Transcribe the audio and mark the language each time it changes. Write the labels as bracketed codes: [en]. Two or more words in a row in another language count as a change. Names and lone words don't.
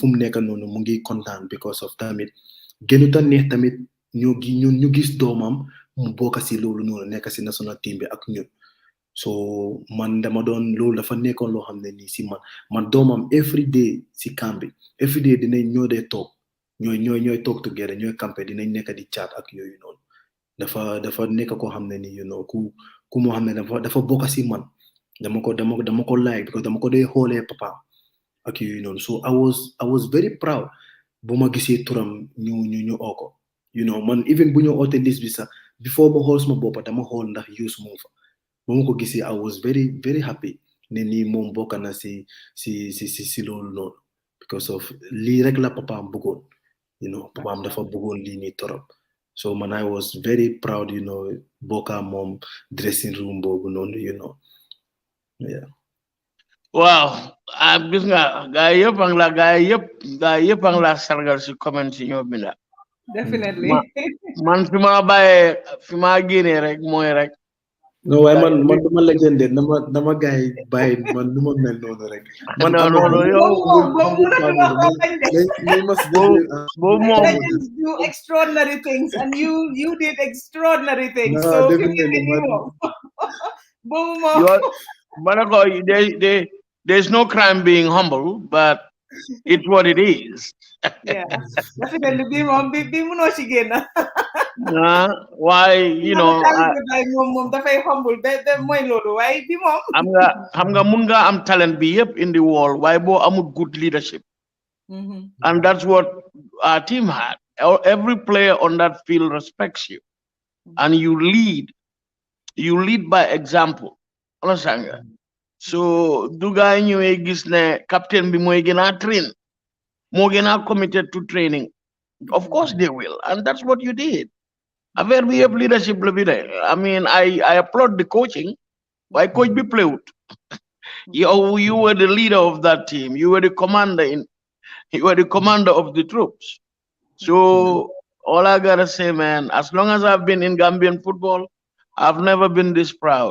[wo] mu nekk noonu mu ngi kontaan [en] because of [wo] tamit gënu ta neex tamit ñu gis doomam mu bokk si loolu noonu nekk si [en] national team [wo] bi ak ñun so man dama doon loolu dafa nekkoon loo xam ne nii si man doomam every day si camp bi [en] every day [wo] dinañ ñoo dee toog ñooy toog together ñooy campé dinañ nekk di chat ak yooyu noonu dafa nekk koo xam ne ni [en] you know [wo] ku moo xam ne dafa bokk si man dama ko like because dama ko dee xoolee papa ak yooyu noonu [en] so I was very proud [wo] bu ma gisee turam ñu oo [en] you know [wo] man even bu ñu oote list bi sax before ma xool suma boppa dama xool ndax use moom fa bu ma ko gisee [en] I was very very happy [wo] ne nii moom bokk na si loolu noonu [en] because of [wo] lii rek la papaam bëggoon [en] you know [wo] papaam dafa bëggoon lii nii torop so man [en] I was very proud you know [wo] bokka moom [en] dressing room [wo] boobu noonu [en] you know yeah [wo] waaw gis nga gaa yëpp ang la sargal si comment si ñoo binda [en] Definitely. [wo] man fi ma bàyyee fi ma génnee rek mooy rek no waaye man duma legende dama gaay bàyyi man nu ma mel noonu rek man [en] legends do extraordinary things and you did extraordinary things so there's no crime being humble but it's what it is. Yeah, definitely [wo] be muno ci génna [en] why you know [wo] mom da fay humble be moy lolu way bi mom xam nga mun nga am talent bi yep [en] in the world why [wo] bo amul [en] good leadership. And that's what our team had. Every player on that field respects you and you lead by example. [wo] Understand nga? So du gaay ñëwé gis ne captain bi moy gëna train mo gëna [en] committed to training. Of course they will, and that's what you did. A very leadership [wo] la bi de. [en] I mean I applaud the coaching. Why coach be played? You were the leader of that team. You were the commander of the troops. So all I gotta say, man, as long as I've been in Gambian football, I've never been this proud.